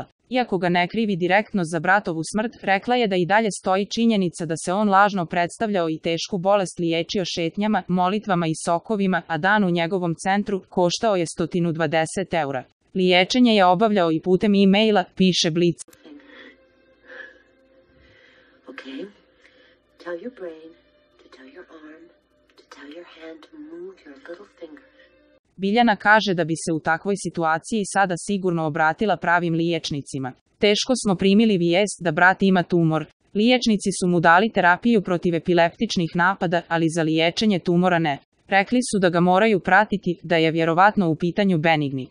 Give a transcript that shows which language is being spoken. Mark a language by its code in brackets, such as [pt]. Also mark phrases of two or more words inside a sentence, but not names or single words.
[bs] Iako ga ne krivi direktno za bratovu smrt, rekla je da i dalje stoji činjenica da se on lažno predstavljao i tešku bolest liječio šetnjama, molitvama i sokovima, a dan u njegovom centru koštao je 120 eura. Liječenje je obavljao i putem e-maila, piše Blic. [en] Okay. Tell your brain to tell your arm to tell your hand to move your little finger. [bs] Biljana kaže da bi se u takvoj situaciji sada sigurno obratila pravim liječnicima. Teško smo primili vijest da brat ima tumor. Liječnici su mu dali terapiju protiv epileptičnih napada, ali za liječenje tumora ne. Rekli su da ga moraju pratiti, da je vjerovatno u pitanju benigni.